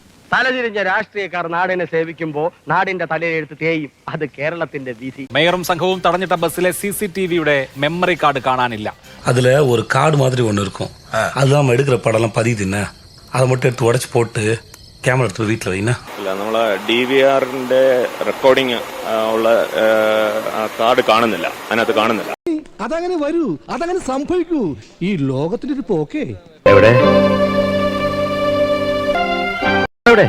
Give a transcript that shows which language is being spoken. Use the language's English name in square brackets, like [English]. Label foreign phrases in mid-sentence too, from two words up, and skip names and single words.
[Malayalam] തലതിരിഞ്ഞ രാഷ്ട്രീയക്കാർ നാടിനെ സേവിക്കുമ്പോൾ നാടിന്റെ തലയെഴുത്ത് തേയും. അത് കേരളത്തിന്റെ വിധി. മേയറും സംഘവും തടഞ്ഞിട്ട ബസ്സിലെ CCTV-യുടെ [English] memory card [Malayalam] കാണാനില്ല. [Tamil] அதுல ஒரு கார்டு மாதிரி ஒன்று இருக்கும். அதுதான் நம்ம எடுக்கிற படம்லாம் பதியுதுன்னா அதை மட்டும் எடுத்து உடச்சு போட்டு [Malayalam] ക്യാമറ എടുത്ത് വീട്ടിൽ വൈകുന്ന അല്ല, നമ്മളെ DVR-ന്റെ റെക്കോർഡിംഗ് ഉള്ള കാർഡ് കാണുന്നില്ല, അതിനകത്ത് കാണുന്നില്ല. അതങ്ങനെ വരൂ, അതങ്ങനെ സംഭവിക്കൂ. ഈ ലോകത്തിന്റെ ഒരു പോക്കേ. എവിടെ എവിടെ?